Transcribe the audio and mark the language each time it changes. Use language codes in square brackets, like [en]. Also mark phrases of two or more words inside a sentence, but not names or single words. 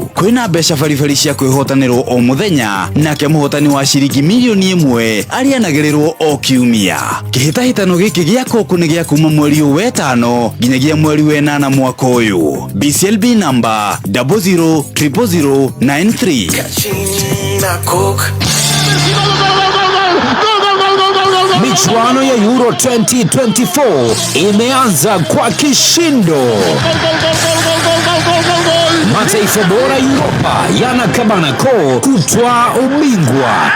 [ki] Kwina mbeca baribari cia kwihotanirwo o muthenya nake muhotani wa ciringi milioni 1 arianagirirwo o kiumia. Kihitahitano giki gia Coke ni gia kuma mweri wa 5 nginyagia mweri wa 8 mwaka uyu. [en] BCLB number 000093. [ki] Kachina Coke. [sw] Michuano ya Euro 2024 imeanza kwa kishindo. Mataifa bora Europa yanakabana koo kutwaa ubingwa.